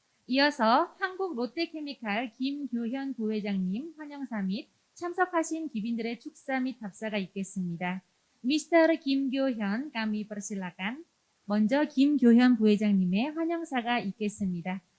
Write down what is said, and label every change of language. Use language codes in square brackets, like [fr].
[ko] 이어서 한국 롯데케미칼 김교현 부회장님 환영사 및 참석하신 귀빈들의 축사 및 답사가 있겠습니다. [en] Mr. [id] 김교현 kami persilakan. [ko] 먼저 김교현 부회장님의 환영사가 있겠습니다.